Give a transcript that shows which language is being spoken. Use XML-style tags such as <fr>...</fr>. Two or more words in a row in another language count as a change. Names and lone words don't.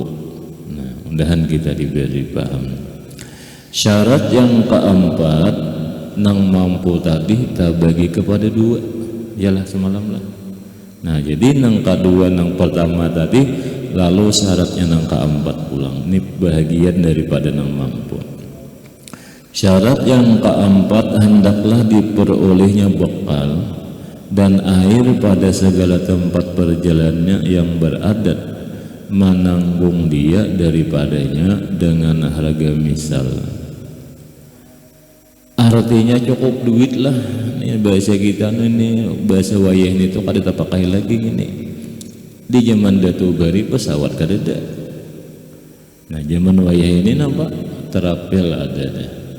<bjn>Nah mudahan kita diberi paham. Syarat yang keempat nang mampu tadi kita bagi kepada 2, yalah semalam lah. Nah jadi nang kedua nang pertama tadi, lalu syaratnya nang keempat pulang. Ini bahagian daripada nang mampu.</bjn> <ms>Syarat yang keempat hendaklah diperolehnya bekal dan air pada segala tempat perjalanannya yang beradat, menanggung dia daripadanya dengan harga misal.</ms> <bjn>Artinya cukup duit lah. Ini bahasa kita ini bahasa wayah ini tuh kada pakai lagi ini. Di zaman datu bari pesawat kadeda. Nah zaman wayah ini nampak terapel ada deh.</bjn>